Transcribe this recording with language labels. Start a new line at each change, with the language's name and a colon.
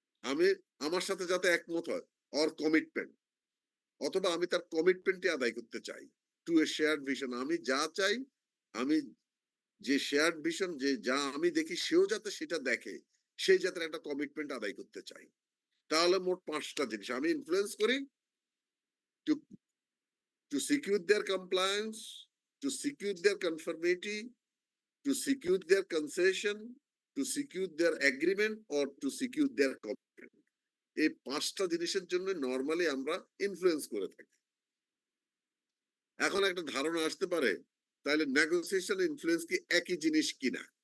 Bangla: আমি আমার সাথে যাতে একমত হয়, অর কমিটমেন্ট, অথবা আমি তার কমিটমেন্টটি আদায় করতে চাই।
English: To a shared vision.
Bangla: আমি যা চাই, আমি যে শেয়ার্ড ভিশন, যে যা আমি দেখি সেও যাতে সেটা দেখে, সেই যাতে একটা কমিটমেন্ট আদায় করতে চাই। তাহলে মোট 5টা জিনিস আমি ইনফ্লুয়েন্স করি।
English: To to secure their compliance, to secure their conformity, to secure their concession, to secure their agreement, or to secure their commitment.
Bangla: এই 5টা জিনিসের জন্য নরমালি আমরা ইনফ্লুয়েন্স করে থাকি। এখন একটা ধারণা আসতে পারে, তাহলে নেগোসিয়েশন ইনফ্লুয়েন্স কি একই জিনিস কিনা?